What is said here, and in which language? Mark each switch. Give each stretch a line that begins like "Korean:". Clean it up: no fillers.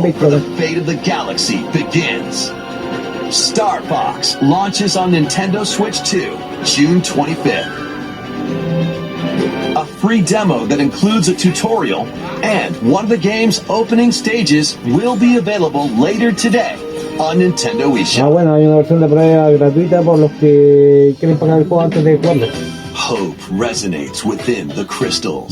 English: The fate of the galaxy begins. Star Fox launches on Nintendo Switch 2, June 25th. A free demo that includes a tutorial and one of the game's opening stages will be available later today on Nintendo eShop.
Spanish: Bueno, hay una versión de prueba gratuita por los que quieren pagar el juego antes de jugarlo.
English: Hope resonates within the crystals.